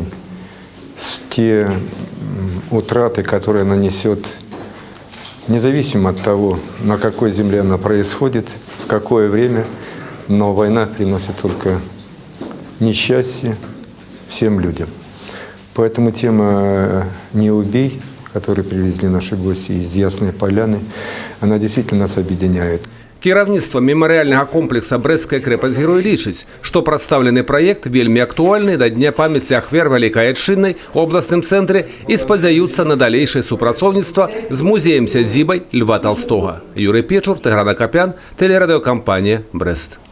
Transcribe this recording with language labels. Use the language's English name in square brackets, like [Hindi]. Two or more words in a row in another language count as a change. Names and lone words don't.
[Russian] Те утраты, которые нанесет, независимо от того, на какой земле она происходит, в какое время, но война приносит только несчастье всем людям. Поэтому тема «Не убей», которую привезли наши гости из Ясной Поляны, она действительно нас объединяет. [Belarusian] Кіраўніцтва [Russian] меморіального комплекса [Belarusian] «Брестская крепость-герой» лічыць, што прадстаўлены праект вельмі актуальны да Дня памяці ахвяр [Russian] Великой Отечественной [Belarusian] у областным цэнтры і спадзяюцца на далейшае супрацоўніцтва з музеем сядзібай Льва Толстого. [Russian] Юрий Печур, Тыгран Акопян, телерадиокомпания «Брест».